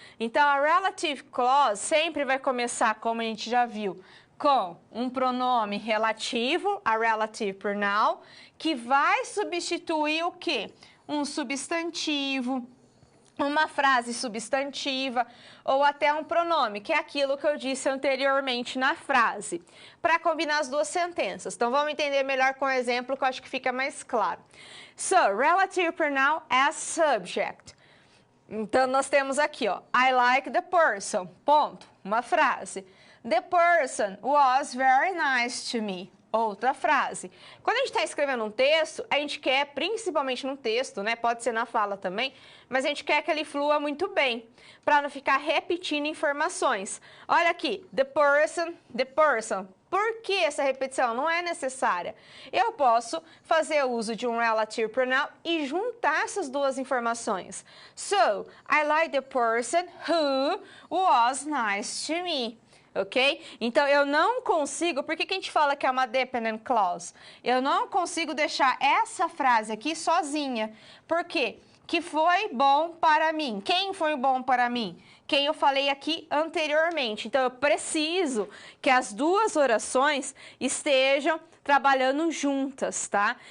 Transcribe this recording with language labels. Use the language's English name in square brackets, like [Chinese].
[Portuguese] Então, a relative clause sempre vai começar, como a gente já viu, com um pronome relativo, a relative pronoun, que vai substituir o quê? Um substantivo, uma frase substantiva ou até um pronome, que é aquilo que eu disse anteriormente na frase, para combinar as duas sentenças. Então, vamos entender melhor com o exemplo que eu acho que fica mais claro. [English] So, relative pronoun as subject. [Portuguese] Então, nós temos aqui, ó, [English] I like the person, [Portuguese] ponto, uma frase. [English] The person was very nice to me. [Portuguese] Outra frase. Quando a gente está escrevendo um texto, a gente quer, principalmente no texto, né? Pode ser na fala também, mas a gente quer que ele flua muito bem, para não ficar repetindo informações. Olha aqui, [English] the person, the person. [Portuguese] Por que essa repetição? Não é necessária. Eu posso fazer uso de um relative pronoun e juntar essas duas informações. [English] So, I like the person who was nice to me. [Portuguese] Ok? Então, eu não consigo... Por que a gente fala que é uma dependent clause? Eu não consigo deixar essa frase aqui sozinha. Por quê? Que foi bom para mim. Quem foi bom para mim? Quem eu falei aqui anteriormente. Então, eu preciso que as duas orações estejam trabalhando juntas, tá?